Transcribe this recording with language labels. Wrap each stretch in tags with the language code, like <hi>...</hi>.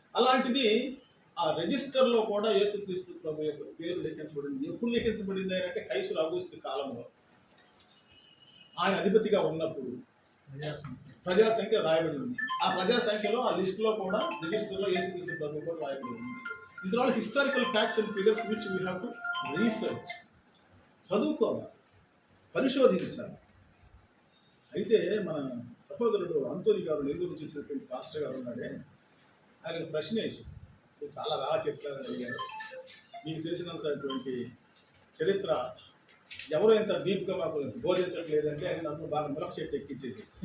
<te>అలాంటిది ఆ రిజిస్టర్లో కూడా యేసుక్రీస్తు ప్రభు యొక్క పేరు లిఖించబడింది. ఎప్పుడు లిఖించబడింది అంటే కైసరు ఔగుస్తు కాలంలో ఆయన అధిపతిగా ఉన్నప్పుడు ప్రజాసంఖ్య రాయబడి ఉంది. ఆ ప్రజాసంఖ్యలో ఆ లిస్టులో కూడా రిజిస్టర్లో యేసుక్రీస్తు ప్రభు కూడా రాయబడి ఉంది.</te> <en>These are all historical facts and figures which we have to research.</en> <te>చదువుకోవాలి, పరిశోధించాలి. అయితే మన సహోదరుడు అంతోని గారు నెల్లూరు నుంచి వచ్చినటువంటి పాస్టర్ గారు ఉన్నాడే, ఆయన ప్రశ్న వేసి చాలా బాగా చెప్తారని అడిగారు. మీకు తెలిసినంతటువంటి చరిత్ర ఎవరో ఇంత డీప్గా మాకు బోధించట్లేదంటే అని నన్ను బాగా మిలక్ షెట్ ఎక్కించేది.</te>